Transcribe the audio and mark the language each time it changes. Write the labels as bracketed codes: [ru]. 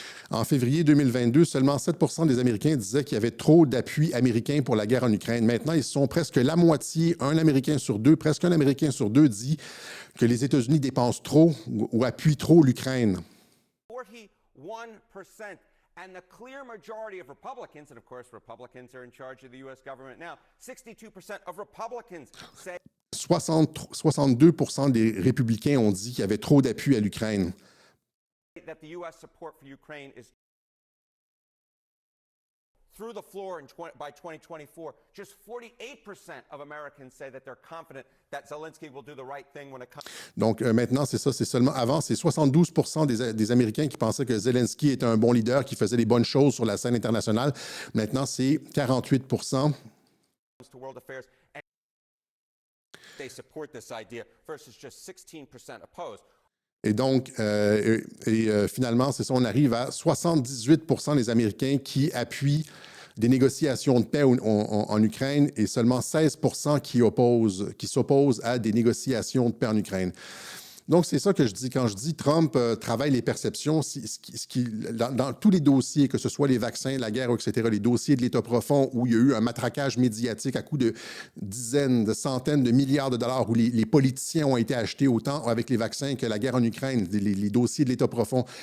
[fr] En février 2022, seulement 7 % des Américains disaient qu'il y avait trop d'appui américain pour la guerre en Ukraine. Maintenant, ils sont presque la moitié, presque un Américain sur deux dit que les États-Unis dépensent trop ou appuient trop l'Ukraine. 41%. [en] And the clear majority of Republicans, and of course Republicans are in charge of the U.S. government now, 62% of Republicans say... [fr] 62 % des républicains ont dit qu'il y avait trop d'appui à l'Ukraine. [en] that the U.S. support for Ukraine is through the floor by 2024. Just 48% of Americans say that they're confident that Zelensky will do the right thing when it comes. [fr] Donc maintenant, c'est ça, c'est seulement avant, c'est 72% des Américains qui pensaient que Zelensky était un bon leader, qui faisait les bonnes choses sur la scène internationale. Maintenant, c'est 48%. [en] To world affairs, and they support this idea versus just 16% opposed. [fr] Et donc, finalement, c'est ça, on arrive à 78% des Américains qui appuient des négociations de paix en Ukraine et seulement 16% qui s'opposent à des négociations de paix en Ukraine. Donc, c'est ça que je dis. Quand je dis Trump travaille les perceptions, dans tous les dossiers, que ce soit les vaccins, la guerre, etc., les dossiers de l'État profond où il y a eu un matraquage médiatique à coût de dizaines, de centaines de milliards de dollars, où les politiciens ont été achetés autant avec les vaccins que la guerre en Ukraine, les dossiers de l'État profond.